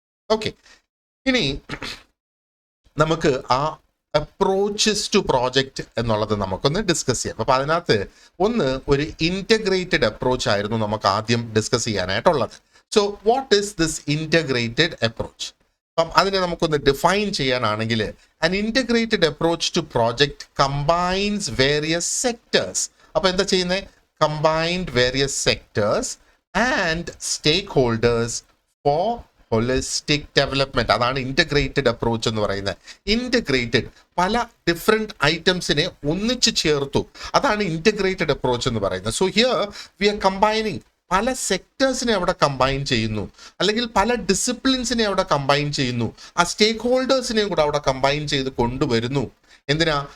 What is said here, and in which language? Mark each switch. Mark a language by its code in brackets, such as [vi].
[ml] Okay, ഇനി നമുക്ക് ആ അപ്രോച്ചസ് ടു പ്രോജക്റ്റ് എന്നുള്ളത് നമുക്കൊന്ന് ഡിസ്കസ് ചെയ്യാം. അപ്പൊ അതിനകത്ത് ഒരു ഇന്റഗ്രേറ്റഡ് അപ്രോച്ച് ആയിരുന്നു നമുക്ക് ആദ്യം discuss ചെയ്യാനായിട്ടുള്ളത്. [en] So what is this integrated approach? [ml] അപ്പം അതിനെ നമുക്കൊന്ന് ഡിഫൈൻ ചെയ്യാനാണെങ്കിൽ, [en] an integrated approach to project combines various sectors. [ml] അപ്പൊ എന്താ ചെയ്യുന്നത്? [en] combined various sectors and stakeholders for holistic development. [ml] അതാണ് ഇന്റഗ്രേറ്റഡ് അപ്രോച്ച് എന്ന് പറയുന്നത്. ഇന്റഗ്രേറ്റഡ് പല ഡിഫറെന്റ് ഐറ്റംസിനെ ഒന്നിച്ചു ചേർത്തു, അതാണ് ഇന്റഗ്രേറ്റഡ് അപ്രോച്ച് എന്ന് പറയുന്നത്. [en] so here we are combining [ml] പല സെക്ടേഴ്സിനെ അവിടെ കമ്പൈൻ ചെയ്യുന്നു, അല്ലെങ്കിൽ പല ഡിസിപ്ലിൻസിനെ അവിടെ കമ്പൈൻ ചെയ്യുന്നു, ആ സ്റ്റേക്ക് ഹോൾഡേഴ്സിനെയും കൂടെ അവിടെ കമ്പൈൻ ചെയ്ത് കൊണ്ടുവരുന്നു. എന്തിനാ?